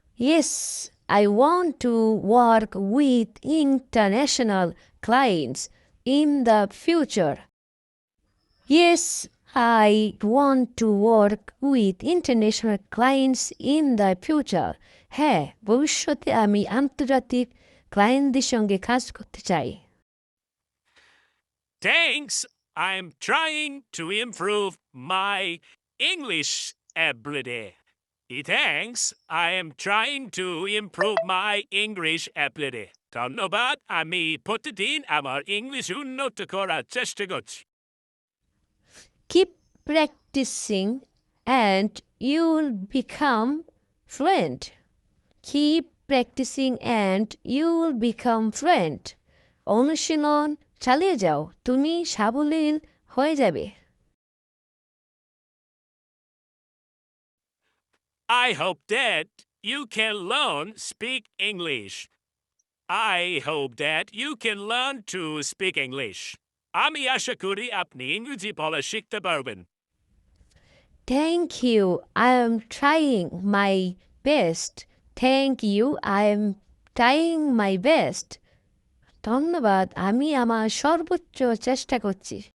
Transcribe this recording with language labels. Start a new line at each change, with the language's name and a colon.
English: Yes, I want to work with international clients in the future. Yes, I want to work with international clients in the future.
Bangla: হ্যাঁ ভবিষ্যতে আমি আন্তর্জাতিক ক্লায়েন্টদের সঙ্গে কাজ করতে চাই
English: Thanks. I'm trying to improve my English ability. Thanks. I am trying to improve my English ability.
Bangla: ধন্যবাদ আমি প্রতিদিন আমার ইংলিশ উন্নত করার চেষ্টা করছি.
English: Keep practicing and you'll become fluent. Keep practicing and you'll become fluent.
Bangla: অনুশীলন চালিয়ে যাও তুমি সাবলীল হয়ে যাবে
English: I hope that you can learn speak English. I hope that you can learn to speak English.
Bangla: আমি আশা করি আপনি ইংরেজি বলা শিখতে পারবেন.
English: Thank you. I am trying my best. Thank you. I am trying my best.
Bangla: ধন্যবাদ আমি আমার সর্বোচ্চ চেষ্টা করছি